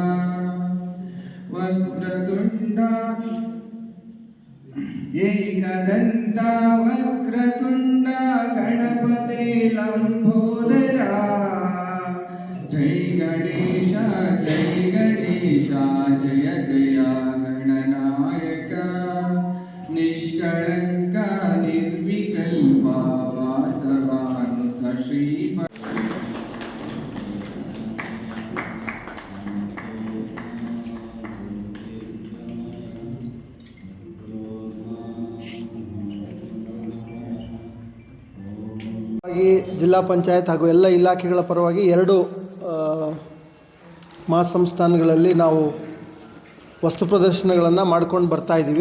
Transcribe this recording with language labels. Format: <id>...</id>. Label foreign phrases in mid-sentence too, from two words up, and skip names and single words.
<sa>वक्रतुंड एकदंत वक्रतुंड गणपते लंबोदरा जय गणेश जय गणनायक निष्कलंक निर्विकल्प वासवानुत श्रीपद</sa> <kn>ಜಿಲ್ಲಾ ಪಂಚಾಯತ್ ಹಾಗೂ ಎಲ್ಲ ಇಲಾಖೆಗಳ ಪರವಾಗಿ 2 ಮಹಾಸಂಸ್ಥಾನಗಳಲ್ಲಿ ನಾವು ವಸ್ತು ಪ್ರದರ್ಶನಗಳನ್ನು ಮಾಡ್ಕೊಂಡು ಬರ್ತಾಯಿದ್ದೀವಿ.</kn>